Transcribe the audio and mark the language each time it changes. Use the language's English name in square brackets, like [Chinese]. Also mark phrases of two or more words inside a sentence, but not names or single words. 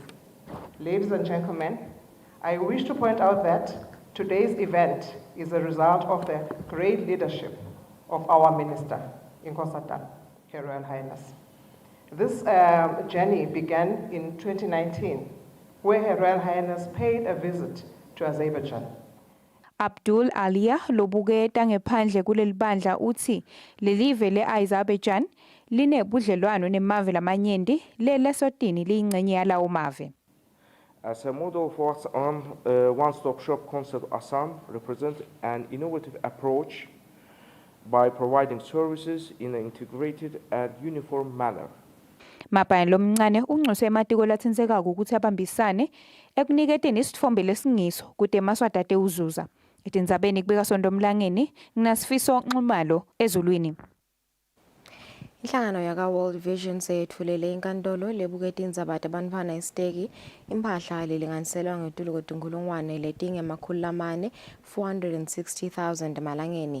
[English] Ladies and gentlemen, I wish to point out that today's event is a result of the great leadership of our Minister, Nkosata, Her Royal Highness. This journey began in 2019, where Her Royal Highness paid a visit to Azerbaijan. [Swati] Abdul Alia lobuketa ngephandle kuleli bandla uthi lelive le-Azerbaijan linebudlelwano nemave lamanyenti le-Eswatini liyingcenye yalawo mave. [English] As a model for one-stop shop concept, Assam represents an innovative approach by providing services in an integrated and uniform manner. [Swati] Mabhalane lomncane uncuse ematiko latsintsekako ukuthi abambisane ekuniketeni isitfombe lesingiso kude emaswati atewuzuza. Itindzabeni kubika Sondomlangeni nginasifiso Nxumalo ezulwini. Inhlangano yaka World Vision seyethulele inkantolo lebuketa indzaba tabantfwana esiteki imphahla lelinganiselwa ngetulu kwetinkhulungwane letingemakhulu lamane 460,000 emalangeni.